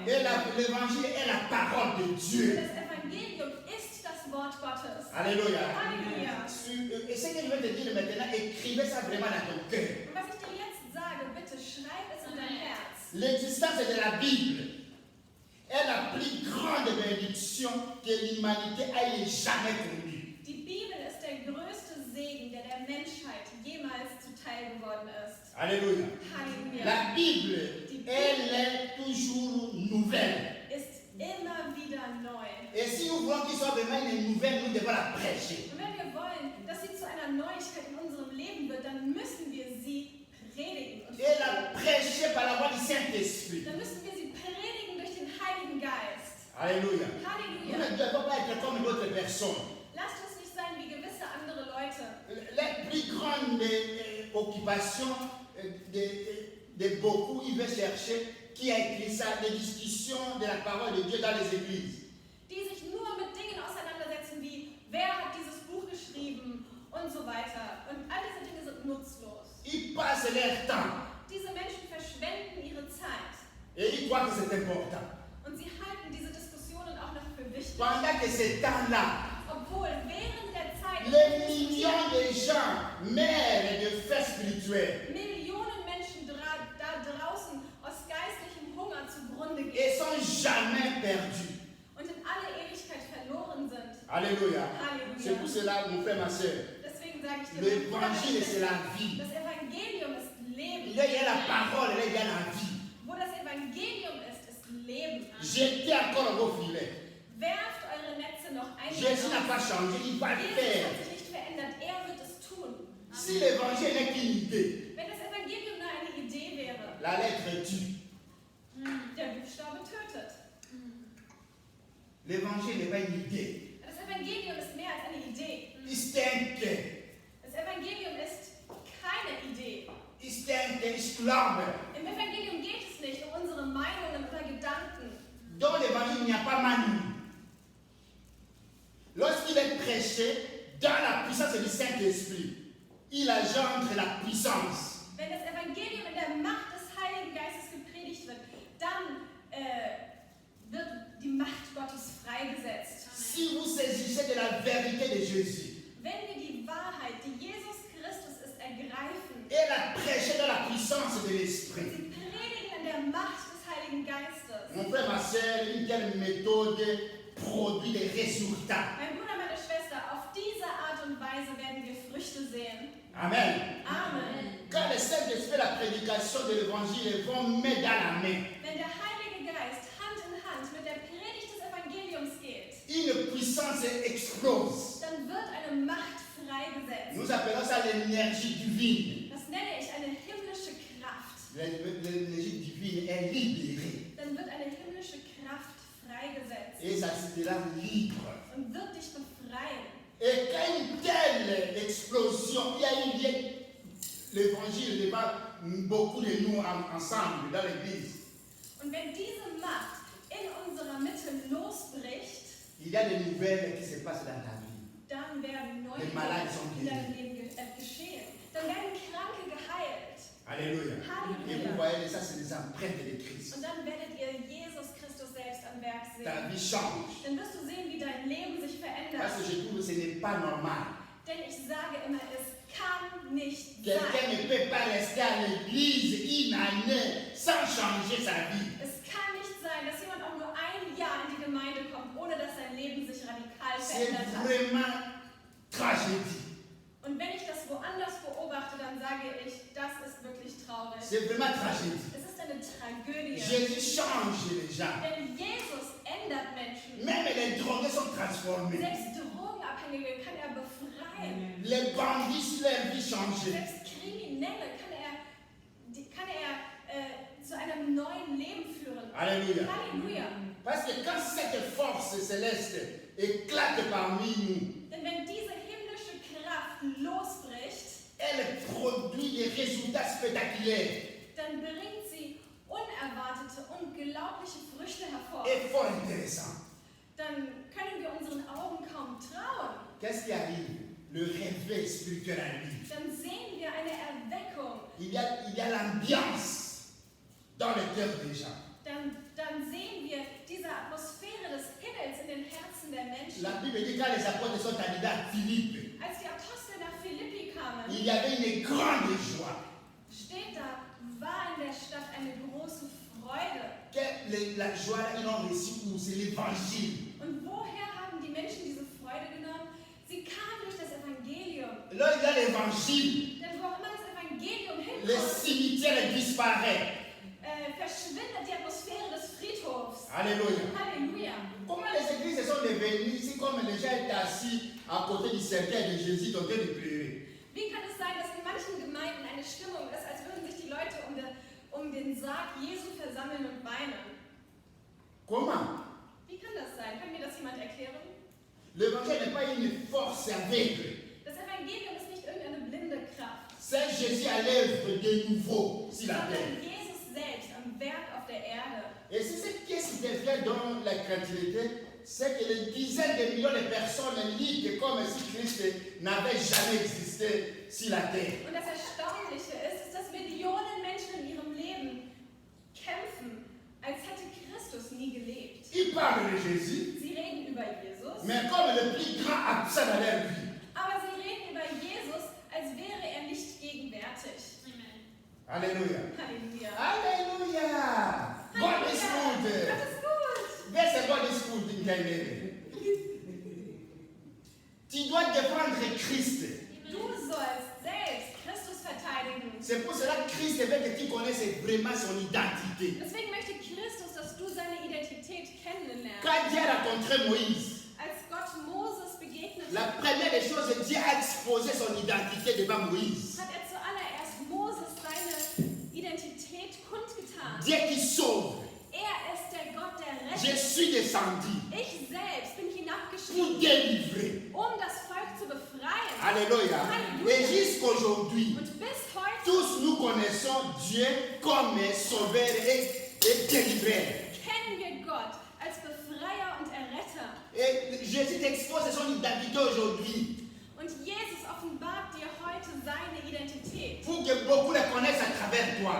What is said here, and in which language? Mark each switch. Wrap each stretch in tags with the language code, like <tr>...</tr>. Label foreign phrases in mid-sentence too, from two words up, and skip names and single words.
<fr>Et l'évangile est la parole de Dieu.</fr> <de>Das Evangelium ist das Wort Gottes.</de> <fr>Alléluia.</fr> <de>Halleluja.</de> <fr>Et ce que je vais te dire maintenant, écrivez ça vraiment dans ton cœur.</fr> <de>Und was ich dir jetzt sage, bitte schreib es in dein Herz.</de> <fr>L'existence de la Bible est la plus grande bénédiction que l'humanité ait jamais connue.</fr> <de>Die Bibel ist der größte Segen, der der Menschheit jemals zuteil geworden ist.</de> <fr>Alléluia.</fr> <de>Halleluja.</de> <fr>La Bible, elle est toujours nouvelle.</fr> <de>Ist immer wieder neu.</de> <fr>Et si nous voulons qu'il soit vraiment une nouvelle, nous devons la prêcher.</fr> <de>Und wenn wir wollen, dass sie zu einer Neuigkeit in unserem Leben wird, dann müssen wir sie predigen. Und</de> <fr>Et la prêcher par la voix du Saint-Esprit.</fr> <de>dann müssen wir sie predigen durch den Heiligen Geist.</de> <fr>Alléluia. Nous</fr> <de>Halleluja.</de> <fr>ne devons pas être comme d'autres personnes.</fr> <de>Lasst uns nicht sein wie gewisse andere Leute.</de> <fr>La plus grande occupation de beaucoup, il veut chercher qui a écrit ça, les discussions de la parole de Dieu dans les églises.</fr> <de>Die sich nur mit Dingen auseinandersetzen wie, wer hat dieses Buch geschrieben und so weiter. Und all diese Dinge sind nutzlos.</de> <fr>Ils passent leur temps</fr> <de>Diese Menschen verschwenden ihre Zeit.</de> <fr>et ils croient que c'est important.</fr> <de>Und sie halten diese Diskussionen auch noch für wichtig.</de> <fr>Pendant que ce temps-là,</fr> <de>Obwohl während der Zeit</de> <fr>les millions de gens meurent de faim spirituel</fr> <de>Millionen Menschen da draußen aus geistlichem Hunger zugrunde</de> <fr>et</fr> <de>gehen</de> <fr>sont jamais perdus.</fr> <de>und in alle Ewigkeit verloren sind.</de> <fr>Alléluia.</fr> <de>Halleluja.</de> <fr>C'est pour cela, mon frère, ma soeur,</fr> <de>Deswegen sage ich dir,</de> <fr>l'évangile, c'est la vie.</fr> <de>das Evangelium ist Leben.</de> <fr>Il y a la parole, il y a la vie.</fr> <de>Wo das Evangelium ist, ist Leben.</de> <fr>Jetez encore vos filets.</fr> <de>Werft eure Netze noch ein.</de> <fr>Jésus n'a pas changé, il va le</fr> <de>Jesus</de> <fr>faire.</fr> <de>hat sich nicht verändert, er wird es tun.</de> <fr>Si l'évangile n'est qu'une idée,</fr> <de>Wenn das Evangelium nur eine Idee wäre,</de> <fr>la lettre tue.</fr> <de>der Buchstabe tötet.</de> <fr>L'évangile n'est pas une idée.</fr> <de>Das Evangelium ist mehr als eine Idee.</de> <fr>C'est un cœur.</fr> <de>Das Evangelium ist keine Idee.</de> <fr>C'est un cœur, c'est l'âme.</fr> <de>Im Evangelium geht es nicht um unsere Meinungen oder Gedanken.</de> <fr>Dans l'évangile, il n'y a pas manu. Lorsqu'il est prêché dans la puissance du Saint-Esprit, il engendre la puissance.</fr> <de>Wenn das Evangelium in der Macht des Heiligen Geistes gepredigt wird, dann wird die Macht Gottes freigesetzt.</de> <fr>Si vous saisissez de la vérité de Jésus</fr> <de>Wenn wir die Wahrheit, die Jesus Christus ist, ergreifen,</de> <fr>et la prêcher dans la puissance de l'Esprit,</fr> <de>sie predigen in der Macht des Heiligen Geistes.</de> <fr>mon frère, ma soeur, une telle méthode produit des résultats.</fr> <de>Mein Bruder, meine Schwester, auf diese Art und Weise werden wir Früchte sehen.</de> <fr>Amen.</fr> <de>Amen.</de> <fr>Quand le Saint-Esprit et la prédication de l'évangile vont main dans la main,</fr> <de>Wenn der Heilige Geist Hand in Hand mit der Predigt des Evangeliums geht,</de> <fr>une puissance explose.</fr> <de>dann wird eine Macht freigesetzt.</de> <fr>Nous appelons ça l'énergie divine.</fr> <de>Das nenne ich eine himmlische Kraft.</de> <fr>L'énergie divine est libérée.</fr> <de>Dann wird eine himmlische Kraft freigesetzt</de> <fr>Et ça se rend libre.</fr> <de>und wird dich befreien.</de> <fr>Et quand une telle explosion, il y a eu lieu, l'évangile débat beaucoup de nous ensemble dans l'église.</fr> <de>Und wenn diese Macht in unserer Mitte losbricht,</de> <fr>Il y a des nouvelles qui se passent dans ta vie.</fr> <de>dann werden neue</de> <fr>Les malades sont</fr> <de>Dinge in deinem</de> <fr>guéris.</fr> <de>Leben geschehen. Dann werden Kranke geheilt.</de> <fr>Alléluia. Et vous voyez, ça c'est des empreintes de Christ.</fr> <de>Und dann werdet ihr Jesus Christus selbst am Werk sehen.</de> <fr>Ta vie change.</fr> <de>Dann wirst du sehen, wie dein Leben sich verändert.</de> <fr>Parce que je trouve que ce n'est pas normal.</fr> <de>Denn ich sage immer, es kann nicht</de> <fr>Quelqu'un</fr> <de>sein.</de> <fr>ne peut pas rester à l'église une année sans changer sa vie.</fr> <de>Es kann nicht sein, dass jemand auch nur ein Jahr in die Gemeinde kommt, ohne dass sein Leben sich radikal</de> <fr>C'est</fr> <de>verändert hat.</de> <fr>vraiment tragédie.</fr> <de>Und wenn ich das woanders beobachte, dann sage ich, das ist wirklich traurig.</de> <fr>C'est vraiment tragédie.</fr> <de>Es ist eine Tragödie.</de> <fr>Jésus change les gens.</fr> <de>Denn Jesus ändert Menschen.</de> <fr>Même les drogués sont transformés.</fr> <de>Selbst Drogenabhängige kann er befreien.</de> <fr>Les bandits, leur vie changée.</fr> <de>Selbst Kriminelle kann er zu einem neuen Leben führen.</de> <fr>Alléluia.</fr> <de>Halleluja.</de> <fr>Parce que quand cette force céleste éclate parmi nous,</fr> <de>Denn wenn diese himmlische Kraft losbricht,</de> <fr>elle produit des résultats spectaculaires</fr> <de>dann bringt sie unerwartete, unglaubliche Früchte hervor.</de> <fr>et fort intéressants.</fr> <de>Dann können wir unseren Augen kaum trauen.</de> <fr>Qu'est-ce qui arrive? Le réveil spirituel arrive.</fr> <de>Dann sehen wir eine Erweckung.</de> <fr>Il y a l'ambiance dans le cœur des gens.</fr> <de>Dann sehen wir diese Atmosphäre des Himmels in den Herzen der Menschen.</de> <fr>La Bible dit quand les apôtres sont arrivés à Philippe,</fr> <de>Als die Apostel nach Philippi kamen,</de> <fr>il y avait une grande joie.</fr> <de>steht da, war in der Stadt eine große Freude.</de> <fr>La joie, ils l'ont reçue où? C'est l'évangile.</fr> <de>Und woher haben die Menschen diese Freude genommen? Sie kamen durch das Evangelium.</de> <fr>Là, il y a l'évangile.</fr> <de>Denn wo immer das Evangelium</de> <fr>Le</fr> <de>hinkommt,</de> <fr>cimetière disparaît.</fr> <de>verschwindet die Atmosphäre des Friedhofs.</de> <fr>Alléluia.</fr> <de>Halleluja.</de> <fr>Comment les églises sont devenues ici comme les gens étaient assis à côté du cercueil de Jésus en train de pleurer?</fr> <de>Wie kann es sein, dass in manchen Gemeinden eine Stimmung ist, als würden sich die Leute um den Sarg Jesu versammeln und weinen?</de> <fr>Comment?</fr> <de>Wie kann das sein? Kann mir das jemand erklären?</de> <fr>L'évangile n'est pas une force aveugle.</fr> <de>Das Evangelium ist nicht irgendeine blinde Kraft,</de> <fr>C'est Jésus à l'œuvre de nouveau sur la terre.</fr> <de>sondern Jesus selbst am Werk auf der Erde.</de> <fr>Et c'est ce qui est stupéfiant dans la chrétienté, c'est que des dizaines de millions de personnes liguent comme si Christ n'avait jamais existé sur la terre.</fr> <de>Und das Erstaunliche ist, dass Millionen Menschen in ihrem Leben kämpfen, als hätte Christus nie gelebt.</de> <fr>Ils parlent de Jésus,</fr> <de>Sie reden über Jesus,</de> <fr>mais comme le plus grand absent dans leur vie.</fr> <de>aber sie reden über Jesus, als wäre er nicht gegenwärtig.</de> <fr>Alléluia.</fr> <de>Halleluja.</de> <fr>Alléluia.</fr> <en>God is</en> <de>Halleluja.</de> <en>good.</en> <de>Das ist gut. Wer c'est God is good in Canada?</de> <fr>Tu dois défendre Christ.</fr> <de>Du sollst selbst Christus verteidigen.</de> <fr>C'est pour cela que Christ veut que tu connaisses vraiment son identité.</fr> <de>Deswegen möchte Christus, dass du seine Identität kennenlernst.</de> <fr>Quand Dieu a rencontré Moïse,</fr> <de>Als Gott Moses begegnete,</de> <fr>la première des choses, Dieu a exposé son identité devant Moïse.</fr> <de>hat er zuallererst Moses seine Identität kundgetan.</de> <fr>Dieu qui sauve.</fr> <de>Er ist der Gott, der</de> <fr>Je</fr> <de>rettet.</de> <fr>suis descendu</fr> <de>Ich selbst bin</de> <fr>pour</fr> <de>hinabgestiegen,</de> <fr>délivrer.</fr> <de>um das Volk zu befreien.</de> <fr>Alléluia. Et jusqu'aujourd'hui,</fr> <de>Und bis heute</de> <fr>tous nous connaissons Dieu comme sauveur et délivreur.</fr> <de>kennen wir Gott als Befreier und Erretter.</de> <fr>Et Jésus t'expose son identité aujourd'hui</fr> <de>Und Jesus offenbart dir heute seine Identität,</de> <fr>pour que beaucoup le connaissent à travers toi.</fr>